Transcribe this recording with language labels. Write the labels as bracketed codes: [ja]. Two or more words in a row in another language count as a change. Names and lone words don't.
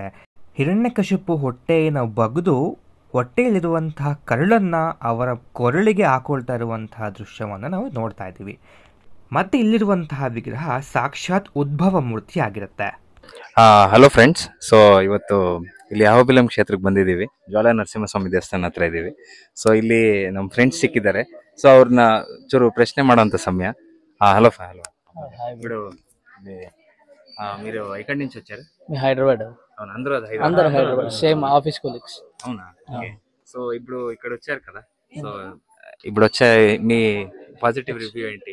[kn] ಹಿರಣ್ಯಕಶಿಪು ಹೊಟ್ಟೆಯನ್ನು ಬಗ್ದು ಹೊಟ್ಟೆಯಲ್ಲಿರುವಂತಹ ಕರಳನ್ನು ಅವರ ಕೊರಳಿಗೆ ಹಾಕೊಳ್ತಾ ಇರುವಂತಹ ದೃಶ್ಯವನ್ನು ನಾವು ನೋಡ್ತಾ ಇದ್ದೀವಿ. ಮತ್ತೆ ಇಲ್ಲಿರುವಂತಹ ವಿಗ್ರಹ ಸಾಕ್ಷಾತ್ ಉದ್ಭವ ಮೂರ್ತಿ ಆಗಿರುತ್ತೆ. [en] hello friends, [kn] ಸೊ ಇವತ್ತು ಇಲ್ಲಿ ಅಹೋಬಿಲಂ ಕ್ಷೇತ್ರಕ್ಕೆ ಬಂದಿದ್ದೀವಿ. ಜ್ವಾಲ ನರಸಿಂಹಸ್ವಾಮಿ ದೇವಸ್ಥಾನ ಹತ್ರ ಇದ್ದೀವಿ. ಸೊ ಇಲ್ಲಿ ನಮ್ಮ ಫ್ರೆಂಡ್ಸ್ ಸಿಕ್ಕಿದ್ದಾರೆ. ಸೊ ಅವ್ರನ್ನ ಚೂರು ಪ್ರಶ್ನೆ ಮಾಡೋಂಥ సమయ. [te] హలో హలో ఇప్పుడు మీరు ఎక్కడి నుంచి వచ్చారు? హైదరాబాద్. అవును, అందరూ హైదరాబాద్, [en] same office colleagues. [te] అవునా? సో ఇప్పుడు ఇక్కడ వచ్చారు కదా, సో ఇప్పుడు వచ్చే మీ [en] positive review [te] ఏంటి?